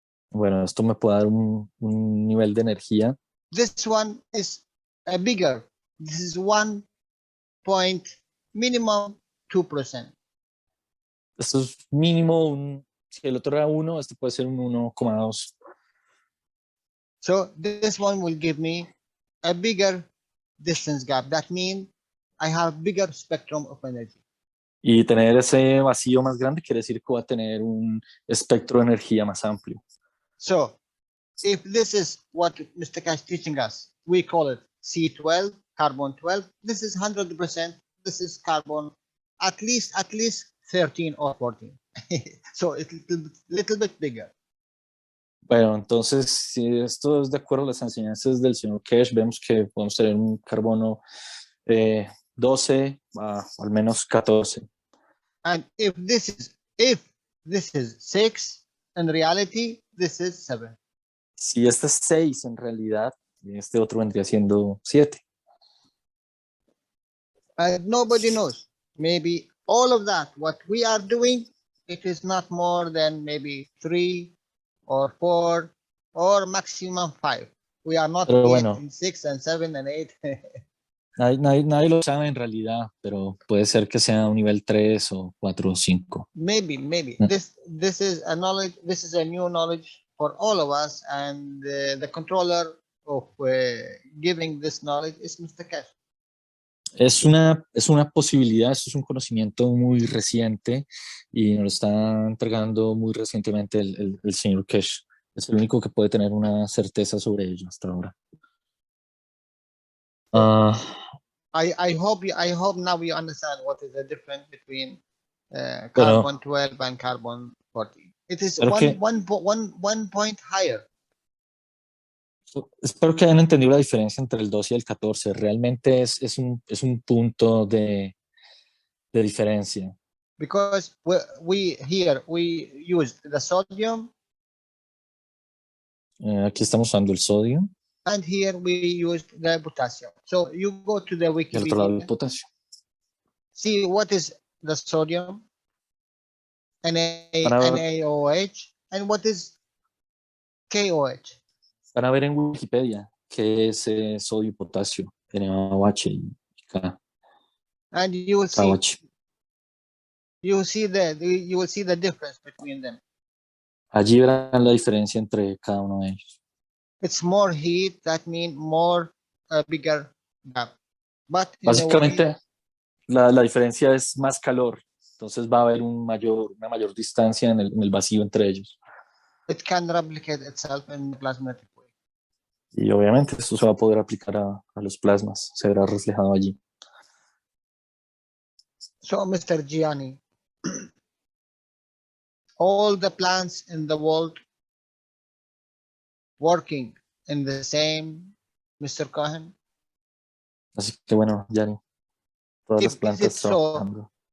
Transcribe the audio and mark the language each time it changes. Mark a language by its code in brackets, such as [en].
[es] Bueno, esto me puede dar un nivel de energía. [en] This one is bigger. This is 1 point minimum 2%. [es] Esto es mínimo, si el otro era 1, este puede ser un 1,2. [en] So this one will give me a bigger distance gap. That means I have bigger spectrum of energy. [es] Y tener ese vacío más grande quiere decir que va a tener un espectro de energía más amplio. [en] So if this is what Mr. Cash is teaching us, we call it C12, carbon 12. This is 100%. This is carbon at least 13 or 14. So it's a little bit bigger. [es] Bueno, entonces, si esto es de acuerdo a las enseñanzas del señor Cash, vemos que podemos tener un carbono 12 al menos 14. [en] And if this is 6, in reality, this is 7. [es] Si este es 6, en realidad, este otro vendría siendo 7. [en] And nobody knows. Maybe all of that, what we are doing, it is not more than maybe 3 or 4 or maximum 5. We are not in 6 and 7 and 8. [es] Nadie lo sabe en realidad, pero puede ser que sea un nivel 3 o 4 o 5. [en] Maybe. This is a knowledge. This is a new knowledge for all of us, and the controller of giving this knowledge is Mr. Cash. [es] Es una posibilidad, esto es un conocimiento muy reciente y nos lo está entregando muy recientemente el señor Cash. Es el único que puede tener una certeza sobre ello hasta ahora. [en] I hope now you understand what is the difference between carbon 12 and carbon 14. It is one point higher. [es] Espero que hayan entendido la diferencia entre el 12 y el 14. Realmente es un punto de diferencia. [en] Because we use the sodium. [es] Aquí estamos usando el sodio. [en] And here we used the potassium. So you go to the Wikipedia. [es] El otro lado el potasio. [en] See what is the sodium, NaOH, and what is KOH. [es] Para ver en Wikipedia qué es sodio y potasio, NaOH y K. [en] And you will see. You will see the difference between them. Allí verán la diferencia entre cada uno de ellos. It's more heat, that means more bigger gap. But [es] básicamente la diferencia es más calor, entonces va a haber una mayor distancia en el vacío entre ellos. [en] It can replicate itself in the plasmatic way. [es] Y obviamente esto se va a poder aplicar a los plasmas, se verá reflejado allí. [en] So, Mr. Gianni, all the plants in the world working in the same, Mr. Cohen? [es] Así que bueno, Gianni, todas las plantas trabajando.